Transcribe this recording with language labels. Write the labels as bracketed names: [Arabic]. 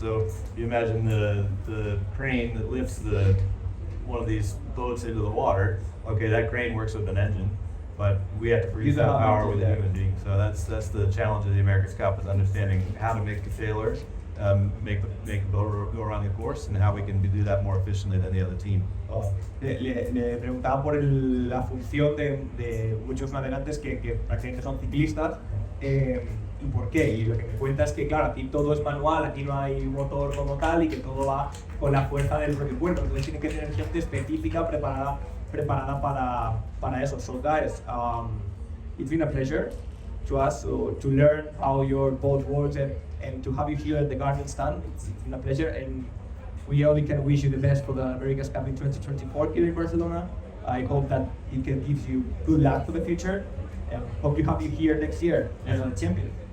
[English] So you imagine the crane that lifts one of these boats into the water. Okay, that crane works with an engine, but we have to produce that power with a human being. So that's the challenge of the America's Cup, is understanding how to make the sailor make the boat go around the course, and how we can do that more efficiently than the other team. [Spanish] Le preguntaba por la función de muchos navegantes que prácticamente son ciclistas, y por qué. Y lo que me cuenta es que, claro, aquí todo es manual, aquí no hay motor como tal, y que todo va con la fuerza del propio cuerpo. Entonces tiene que tener gente específica preparada para eso. [English] So guys, it's been a pleasure to us to learn how your boat works and to have you here at the Garmin stand. It's been a pleasure, and we only can wish you the best for the America's Cup in 2024 here in Barcelona. I hope that it can give you good luck for the future, and hope you have you here next year as a champion.